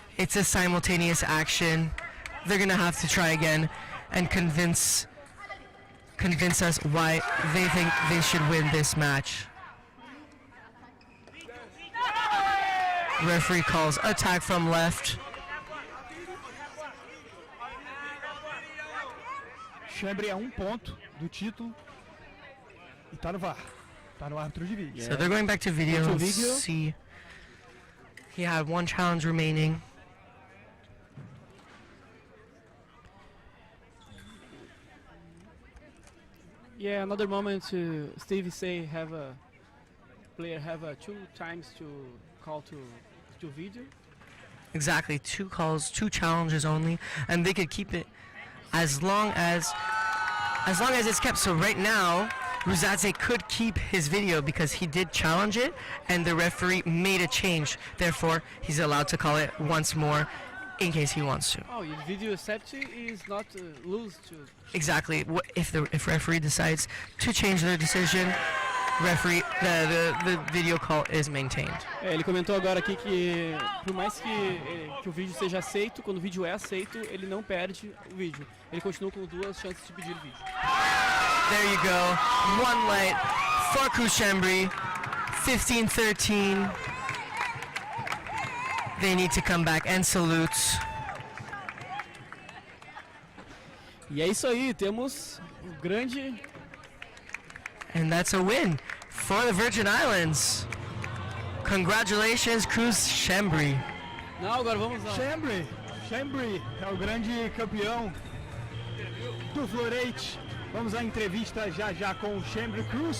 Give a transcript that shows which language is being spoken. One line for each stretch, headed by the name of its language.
English: It's a simultaneous action. They're gonna have to try again and convince us why they think they should win this match. Referee calls attack from left.
Portuguese: Schembri a ponto do título e tá no VAR. Tá no árbitro de vídeo.
English: So they're going back to video to see. He had one challenge remaining. Yeah, another moment Steve say have a player have 2 times to call to video. Exactly, 2 calls, 2 challenges only, and they could keep it as long as it's kept. So right now, Rusadze could keep his video because he did challenge it, and the referee made a change. Therefore, he's allowed to call it once more in case he wants to. Oh, your video safety is not lose to... Exactly. If referee decides to change their decision, referee, the video call is maintained.
Portuguese: Ele comentou agora aqui que por mais que o vídeo seja aceito, quando o vídeo é aceito, ele não perde o vídeo. Ele continua com 2 chances de pedir o vídeo.
English: There you go. 1 light for Kruz Schembri. 15-13. They need to come back and salute.
Portuguese: E é isso aí, temos grande...
English: And that's a win for the Virgin Islands. Congratulations, Kruz Schembri.
Portuguese: Não, agora vamos lá. Schembri é o grande campeão do Florete. Vamos à entrevista já com o Schembri. Kruz.